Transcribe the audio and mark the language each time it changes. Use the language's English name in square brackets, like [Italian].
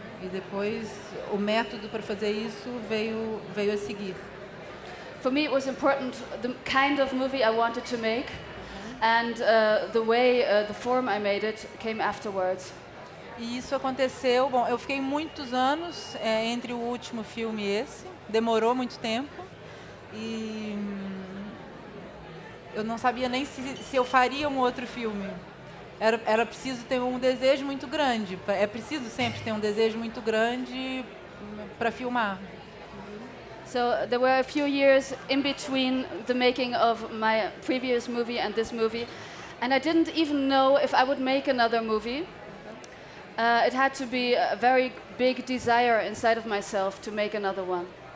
[Portuguese] E depois o método para fazer isso veio a seguir. [English] For me, it was important the kind of movie I wanted to make, and the way, the form I made it came afterwards. [Portuguese] E isso aconteceu. Bom, eu fiquei muitos anos entre o último filme e esse. Demorou muito tempo. E eu não sabia nem se eu faria um outro filme. era preciso ter um desejo muito grande. É preciso sempre ter um desejo muito grande para filmar. [English] So there were a few years in between the making of my previous movie and this movie, and I didn't even know if I would make another movie. It had to be a very big desire inside of myself to make another one.